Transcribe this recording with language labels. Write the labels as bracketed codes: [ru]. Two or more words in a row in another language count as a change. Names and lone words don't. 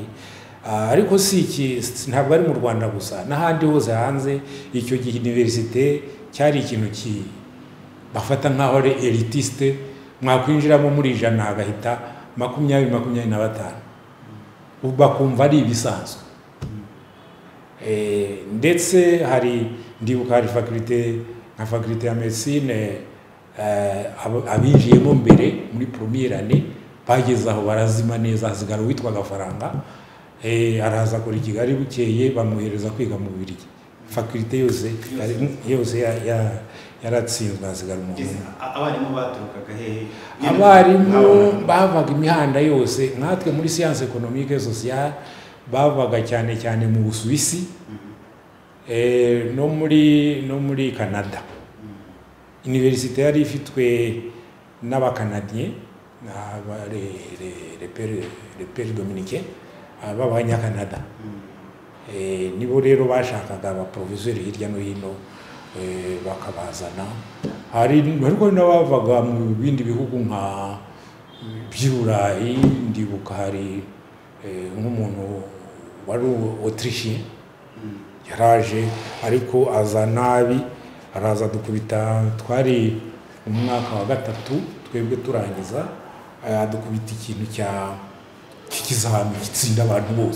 [rw] Ariko ntabwo ari mu Rwanda gusa, n'ahandi hose hanze icyo gihe university cyari ikintu bafata nk'aho ari elitiste, mwakwinjiramo muri 100 hagahita 20-25 bakumva ari ibisanzwe. Ndetse ndibuka hari faculté ya médecine abinjiyemo mbere muri [fr] première année [rw] bageze aho barazima neza, hasigara witwa Gafaranga araza kuri Kigali bukeye bamuhereza kwiga mu Bubiligi. Faculté yose yaratsinzwe, hasigara umuntu. Abarimu baturukaga hehe? Abarimu bavaga imihanda yose, nkatwe muri [fr] science économique et sociale [rw] bavaga cyane cyane mu Busuwisi no muri Canada. Université yari ifitwe n'abakanadien [fr] les pères dominicains [rw] b'Abanyakanada. Nibo rero bashakaga abaprofeseri hirya no hino bakabazana. Ariko n'abavaga mu bindi bihugu nka by'Uburayi. Ndibuka hari nk'umuntu wari Autrichien yaraje ariko aza nabi, araza dukubita, twari mu mwaka wa 3 twebwe turangiza, dukubita ikintu cy'ikizami gitsinda abantu bose.